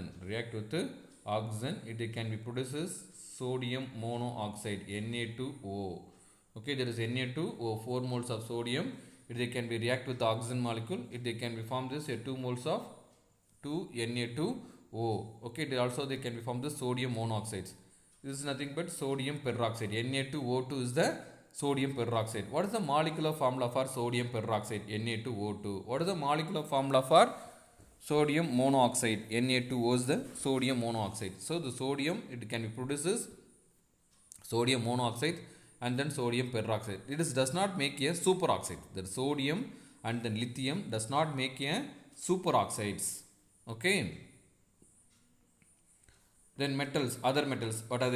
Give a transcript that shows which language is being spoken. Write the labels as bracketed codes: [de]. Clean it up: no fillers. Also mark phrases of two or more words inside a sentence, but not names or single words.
[en] React with the oxygen. It can be produces sodium monoxide, Na2O. Okay, there is Na2O, 4 moles of sodium. They can be react with the oxygen molecule. They can be formed this 2 moles of 2 Na2O. Okay, they can be formed the sodium monoxides. This is nothing but sodium peroxide. Na2O2 is the sodium peroxide. What is the molecular formula for sodium peroxide? Na2O2. What is the molecular formula for sodium monoxide? Na2O is the sodium monoxide. So the sodium it can be produces sodium monoxide and then sodium peroxide. It does not make a superoxide. The sodium and then lithium does not make a superoxides. Okay. Then metals, other metals, what are they?